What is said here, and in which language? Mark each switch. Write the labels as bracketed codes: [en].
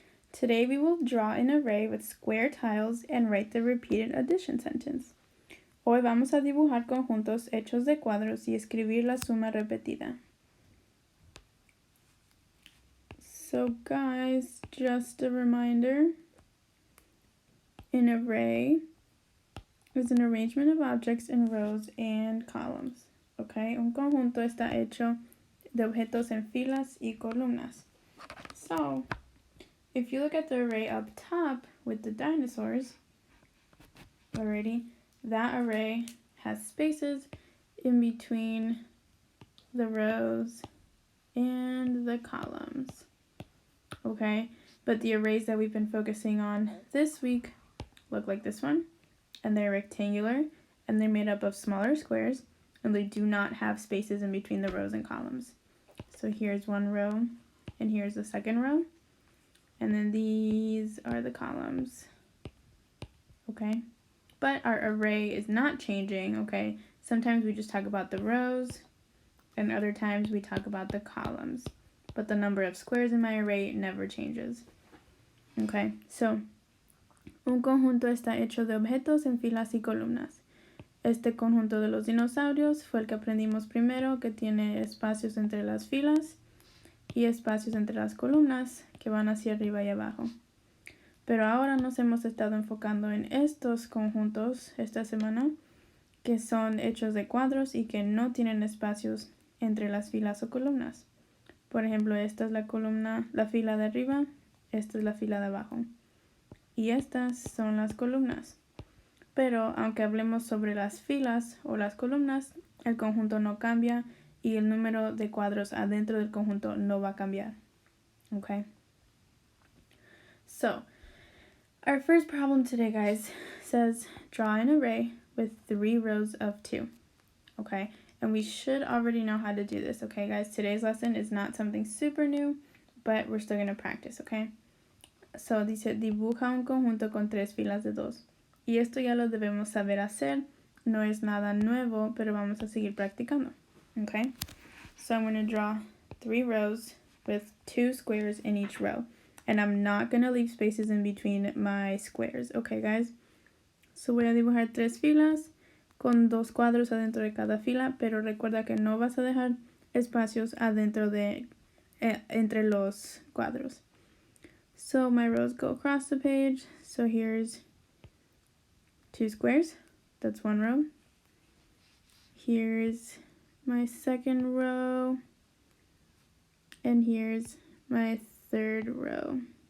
[en] Today we will draw an array with square tiles and write the repeated addition sentence. [es] Hoy vamos a dibujar conjuntos hechos de cuadros y escribir la suma repetida. [en] So guys, just a reminder, an array is an arrangement of objects in rows and columns. [es] Okay, un conjunto está hecho de objetos en filas y columnas. [en] So, if you look at the array up top with the dinosaurs, already, that array has spaces in between the rows and the columns. Okay, but the arrays that we've been focusing on this week look like this one, and they're rectangular, and they're made up of smaller squares, and they do not have spaces in between the rows and columns. So here's one row, and here's the second row, and then these are the columns. Okay, but our array is not changing. Okay, sometimes we just talk about the rows, and other times we talk about the columns, but the number of squares in my array never changes. [es] Okay, so un conjunto está hecho de objetos en filas y columnas. Este conjunto de los dinosaurios fue el que aprendimos primero, que tiene espacios entre las filas y espacios entre las columnas que van hacia arriba y abajo. Pero ahora nos hemos estado enfocando en estos conjuntos esta semana, que son hechos de cuadros y que no tienen espacios entre las filas o columnas. Por ejemplo, esta es la columna, la fila de arriba, esta es la fila de abajo. Y estas son las columnas. Pero aunque hablemos sobre las filas o las columnas, el conjunto no cambia y el número de cuadros adentro del conjunto no va a cambiar. [en] Okay? So, our first problem today, guys, says draw an array with 3 rows of 2. Okay? And we should already know how to do this. Okay, guys? Today's lesson is not something super new, but we're still going to practice. Okay? [es] So, dice, dibuja un conjunto con 3 filas de 2. Y esto ya lo debemos saber hacer. No es nada nuevo, pero vamos a seguir practicando. [en] Okay? So I'm going to draw 3 rows with 2 squares in each row. And I'm not going to leave spaces in between my squares. Okay, guys? [es] So voy a dibujar 3 filas con 2 cuadros adentro de cada fila, pero recuerda que no vas a dejar espacios adentro de entre los cuadros. [en] So my rows go across the page. So here's 2 squares, that's 1 row. Here's my second row, and here's my third row.